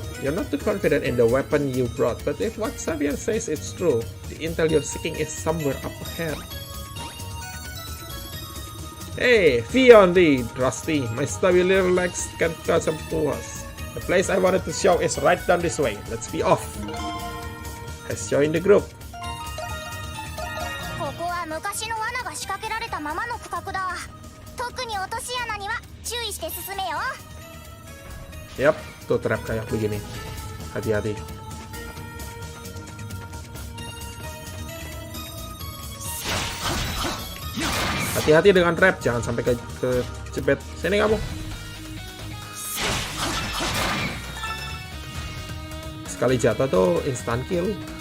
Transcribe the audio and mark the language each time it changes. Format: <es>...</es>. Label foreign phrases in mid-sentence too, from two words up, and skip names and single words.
<en>You're not too confident in the weapon you brought, but if what Xavier says is true, the intel you're seeking is somewhere up ahead. Hey, Fion the Rusty, my stubby little legs can't catch up to us. The place I wanted to show is right down this way. Let's be off. Has joined the group.</en> <ja>ここは昔の罠が仕掛けられたままの区画だ。特に落とし穴には注意して進めよ。</ja> <id>Yap, tuh trap kayak begini. Hati-hati. Hati-hati dengan trap, jangan sampai ke cepet. Sini kamu. Sekali jatuh tuh</id> <en>instant kill.</en>